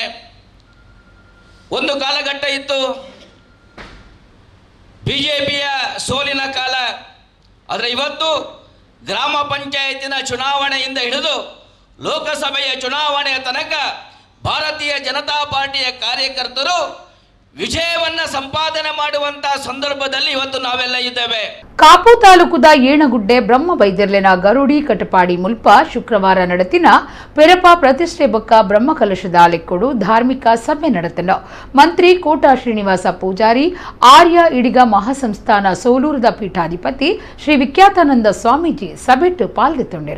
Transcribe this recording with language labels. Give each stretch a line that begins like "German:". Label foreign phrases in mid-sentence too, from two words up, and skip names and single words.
Kannada: ಒಂದು ಕಾಲಘಟ್ಟ ಇತ್ತು ಬಿಜೆಪಿಯ ಸೋಲಿನ ಕಾಲ. ಆದರೆ ಇವತ್ತು ಗ್ರಾಮ ಪಂಚಾಯತಿನ ಚುನಾವಣೆಯಿಂದ ಹಿಡಿದು ಲೋಕಸಭೆಯ ಚುನಾವಣೆಯ ತನಕ ಭಾರತೀಯ ಜನತಾ ಪಾರ್ಟಿಯ ಕಾರ್ಯಕರ್ತರು ವಿಜಯವನ್ನ ಸಂಪಾದನೆ ಮಾಡುವಂತಹ ಸಂದರ್ಭದಲ್ಲಿ ಇವತ್ತು ನಾವೆಲ್ಲ ಇದ್ದೇವೆ.
Tulu: ಕಾಪು ತಾಲೂಕುದ ಏಣಗುಡ್ಡೆ ಬ್ರಹ್ಮ ಬೈದರ್ಲೆನ ಗರುಡಿ ಕಟಪಾಡಿ ಮುಲ್ಪ ಶುಕ್ರವಾರ ನಡೆತಿನ ಪೆರಪ ಪ್ರತಿಷ್ಠೆ ಬೊಕ್ಕ ಬ್ರಹ್ಮ ಕಲಶದ ಲೆಕ್ಕೊಡು ಧಾರ್ಮಿಕ ಸಭೆ ನಡೆತನ ಮಂತ್ರಿ ಕೋಟಾ ಶ್ರೀನಿವಾಸ ಪೂಜಾರಿ ಆರ್ಯ ಇಡಿಗ ಮಹಾಸಂಸ್ಥಾನ ಸೋಲೂರದ ಪೀಠಾಧಿಪತಿ ಶ್ರೀ ವಿಖ್ಯಾತಾನಂದ ಸ್ವಾಮೀಜಿ ಸಭೆಟ್ಟು ಪಾಲ್ಗೊಂಡಿರು.